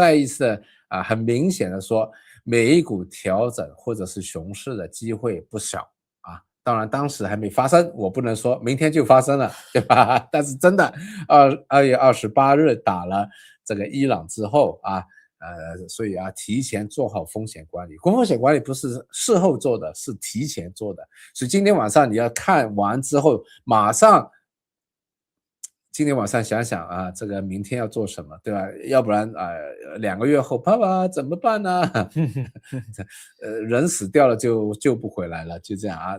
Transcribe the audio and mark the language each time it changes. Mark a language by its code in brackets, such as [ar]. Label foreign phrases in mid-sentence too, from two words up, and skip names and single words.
[zh] 再一次的很明顯的說，美股調整或者是熊市的機會不小啊。當然當時還沒發生，我不能說明天就發生了，對吧？但是真的2月28日打了這個伊朗之後啊。所以提前做好風險管理，風險管理不是事後做的，是提前做的。所以今天晚上你要看完之後，馬上今天晚上想想啊，這個明天要做什麼，對吧？要不然2個月後，爸爸怎麼辦呢？人死掉了就救不回來了，就這樣啊。